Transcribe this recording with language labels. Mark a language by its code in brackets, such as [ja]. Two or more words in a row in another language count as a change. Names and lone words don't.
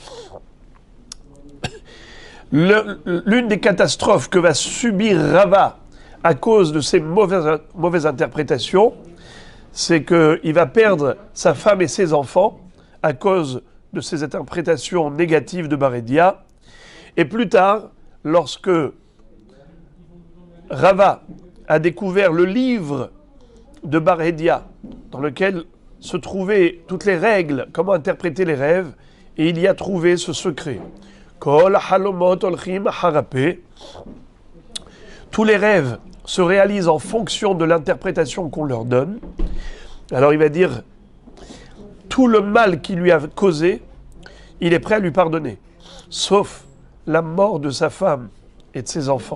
[fr] L'une des catastrophes que va subir Rava à cause de ces mauvaises interprétations, c'est qu'il va perdre sa femme et ses enfants à cause de ces interprétations négatives de Baredia. Et plus tard, lorsque Rava a découvert le livre de Baredia, dans lequel se trouvaient toutes les règles, comment interpréter les rêves, et il y a trouvé ce secret. [he] כל החלומות הולכים אחר הפה. [fr] Tous les rêves se réalisent en fonction de l'interprétation qu'on leur donne. Alors il va dire, tout le mal qu'il lui a causé, il est prêt à lui pardonner, sauf la mort de sa femme et de ses enfants.